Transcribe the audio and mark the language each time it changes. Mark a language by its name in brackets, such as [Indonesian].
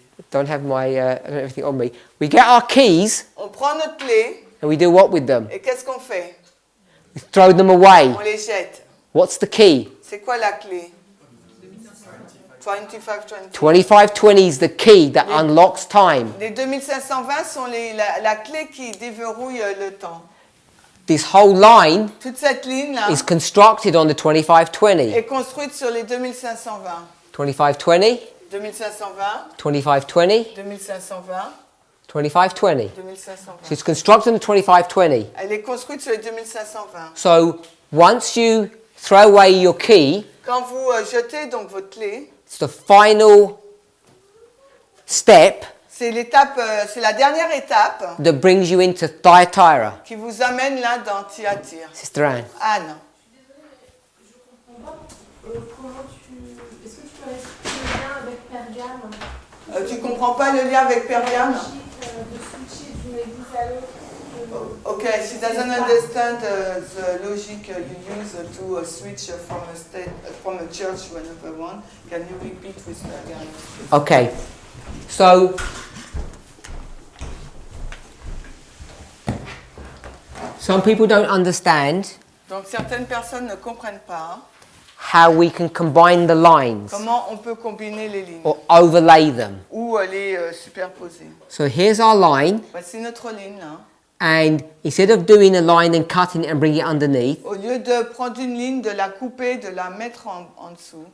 [English] Don't have my I don't have everything on me. We get our keys [French] On prend notre clé. [English] and we do what with them? [French] Et qu'est-ce qu'on fait? [English] We throw them away. [French] On les jette. [English] What's the key? [French] C'est quoi la clé? 2520. [English] 2520 is the key that unlocks time. [French] Les 2520 sont la clé qui déverrouille le temps. [English] This whole line [French] Toute cette ligne-là [English] is constructed on the 2520. [French] est construite sur les 2520. 2520, 2520, 2520, 2520, 2520. 2520. [English] So it's constructed on the 2520. [French] Elle est construite sur les 2520. [English] So once you throw away your key, [French] Quand vous jetez donc votre clé, [English] it's the final step [French] c'est l'étape, c'est la dernière étape [English] that brings you into Thyatira. [French] qui vous amène là dans Thyatire. [English] Sister Anne. [French] Anne, Comment tu... Est-ce que tu peux expliquer le lien avec Pergame? tu comprends pas le lien avec Pergame? De switcher d'une église à l'autre. [English] Okay, she doesn't understand the logic you use to switch from a church to another one. Can you repeat with Pergame? Okay. So some people don't understand [French] Donc certaines personnes ne comprennent pas [English] how we can combine the lines [French] comment on peut combiner les lignes [English] or overlay them. [French] ou les superposer. [English] So here's our line, [French] Voici notre ligne là. [English] and instead of doing a line and cutting it and bringing it underneath, [French] Au lieu de prendre une ligne, de la couper, de la mettre en dessous,